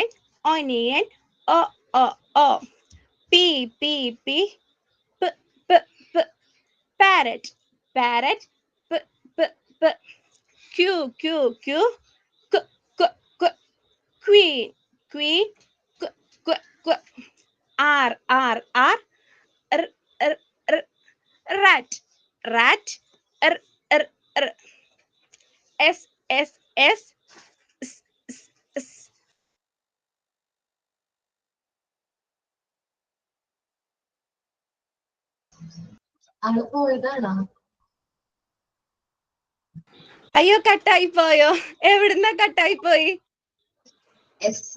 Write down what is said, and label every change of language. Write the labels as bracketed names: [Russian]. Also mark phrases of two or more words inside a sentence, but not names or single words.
[English] onion, O, O, O, P, P, P, P, P, P, parrot, parrot, P, P, P, Q, Q, Q, Q, Q, Q, queen, queen, Q, Q, Q, R, R, R, R, R, R, rat, rat, R, R, R, S, S, S, S, S, S. [Malayalam] ആള് പോയതാണോ? അയ്യോ കട്ടായി പോയോ? എവിടുന്ന കട്ടായി പോയി? എസ്.